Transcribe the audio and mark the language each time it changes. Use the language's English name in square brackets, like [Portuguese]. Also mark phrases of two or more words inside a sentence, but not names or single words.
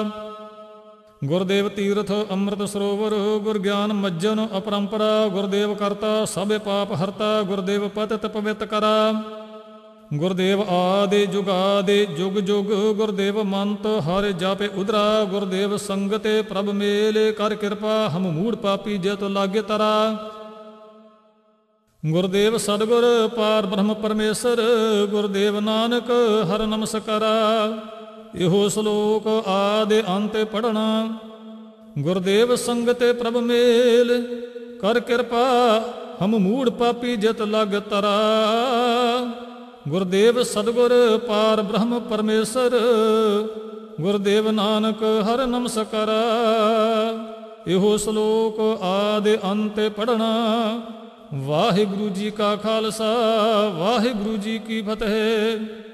[Punjabi] ਗੁਰਦੇਵ ਤੀਰਥ ਅੰਮ੍ਰਿਤ ਸਰੋਵਰ ਗੁਰ ਗਿਆਨ ਮੱਜਨ ਅਪਰੰਪਰਾ ਗੁਰਦੇਵ ਕਰਤਾ ਸਭ ਪਾਪ ਹਰਤਾ ਗੁਰਦੇਵ ਪਤਿਤ ਪਵਿਤ ਕਰਾ ਗੁਰਦੇਵ ਆਦਿ ਜੁਗਾਦਿ ਜੁਗ ਜੁਗ ਗੁਰਦੇਵ ਮੰਤ ਹਰ ਜਾਪੇ ਉਦਰਾ ਗੁਰਦੇਵ ਸੰਗਤੇ ਪ੍ਰਭ ਮੇਲੇ ਕਰ ਕ੍ਰਿਪਾ ਹਮ ਮੂੜ੍ਹ ਪਾਪੀ ਜਯ ਤੋ ਲਾਗੇ ਤਰਾ ਗੁਰਦੇਵ ਸਦਗੁਰ ਪਾਰ ਬ੍ਰਹਮ ਪਰਮੇਸ਼ਵਰ ਗੁਰਦੇਵ ਨਾਨਕ ਹਰ ਨਮਸਕਾਰਾ ਇਹੋ ਸ਼ਲੋਕ ਆਦਿ ਅੰਤ ਪੜ੍ਹਨਾ ਗੁਰਦੇਵ ਸੰਗਤੇ ਪ੍ਰਭ ਮੇਲ ਕਰ ਕਿਰਪਾ ਹਮ ਮੂੜ ਪਾਪੀ ਜਿਤ ਲਗ ਤਰਾ ਗੁਰਦੇਵ ਸਤਿਗੁਰ ਪਾਰ ਬ੍ਰਹਮ ਪਰਮੇਸ਼ਰ ਗੁਰਦੇਵ ਨਾਨਕ ਹਰ ਨਮਸਕਾਰਾ ਇਹੋ ਸ਼ਲੋਕ ਆਦਿ ਅੰਤ ਪੜ੍ਹਨਾ ਵਾਹਿਗੁਰੂ ਜੀ ਕਾ ਖਾਲਸਾ ਵਾਹਿਗੁਰੂ ਜੀ ਕੀ ਫਤਿਹ।